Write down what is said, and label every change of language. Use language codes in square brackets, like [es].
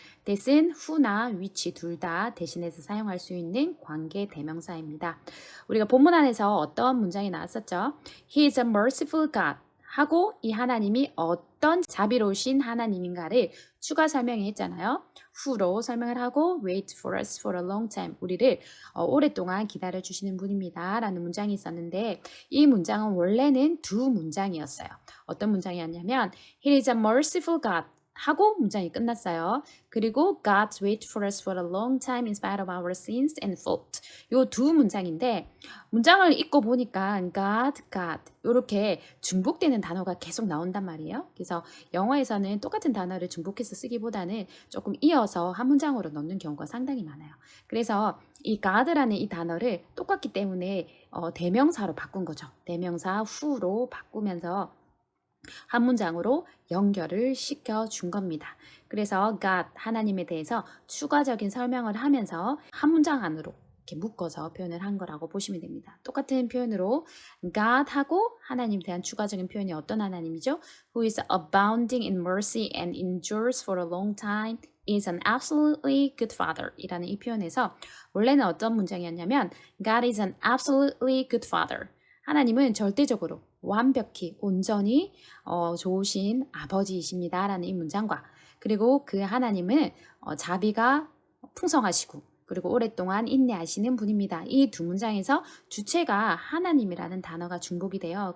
[ko] that은 who나 which 둘 다 대신해서 사용할 수 있는 관계 대명사입니다. 우리가 본문 안에서 어떤 문장이 나왔었죠? [en] He is a merciful God [ko] 하고 이 하나님이 어떤 자비로우신 하나님인가를 추가 설명해 했잖아요. who로 설명을 하고 [en] wait for us for a long time. [ko] 우리를 오랫동안 기다려 주시는 분입니다. 라는 문장이 있었는데 이 문장은 원래는 두 문장이었어요. 어떤 문장이었냐면 [en] He is a merciful God. [ko] 하고 문장이 끝났어요. 그리고 [en] God wait for us for a long time in spite of our sins and fault. [ko] 요 두 문장인데 문장을 읽고 보니까 God 요렇게 중복되는 단어가 계속 나온단 말이에요. 그래서 영어에서는 똑같은 단어를 중복해서 쓰기보다는 조금 이어서 한 문장으로 넣는 경우가 상당히 많아요. 그래서 이 God라는 이 단어를 똑같기 때문에 대명사로 바꾼 거죠. 대명사 who로 바꾸면서 한 문장으로 연결을 시켜 준 겁니다. 그래서 God, 하나님에 대해서 추가적인 설명을 하면서 한 문장 안으로 이렇게 묶어서 표현을 한 거라고 보시면 됩니다. 똑같은 표현으로 God하고 하나님에 대한 추가적인 표현이 어떤 하나님이죠? [en] Who is abounding in mercy and endures for a long time is an absolutely good father [ko] 이라는 이 표현에서 원래는 어떤 문장이었냐면 [en] God is an absolutely good father. [ko] 하나님은 절대적으로 완벽히 온전히 좋으신 아버지이십니다 라는 이 문장과 그리고 그 하나님은 자비가 풍성하시고 그리고 오랫동안 인내하시는 분입니다. 이 두 문장에서 주체가 하나님이라는 단어가 중복이 돼요.